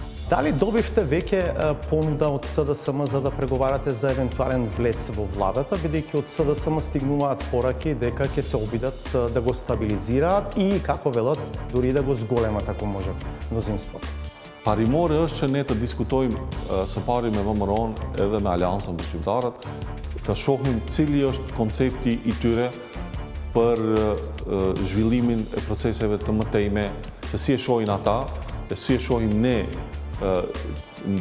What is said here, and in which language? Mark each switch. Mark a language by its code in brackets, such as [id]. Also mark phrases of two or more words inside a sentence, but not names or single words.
[mk] Дали добивте веќе понуда од СДСМ за да преговарате за евентуален влез во владата, бидејќи од СДСМ стигнуваат пораки дека ќе се обидат да го стабилизираат и, како велат, дури да го зголемат ако може мнозинството? [sq] Parimore është që ne të diskutojmë së pari me VMRO-n edhe me Aleancën për Shqiptarët, të shohim cili është koncepti i tyre për zhvillimin e proceseve të mëtejme, se si e shohin ata, e si e shohim ne në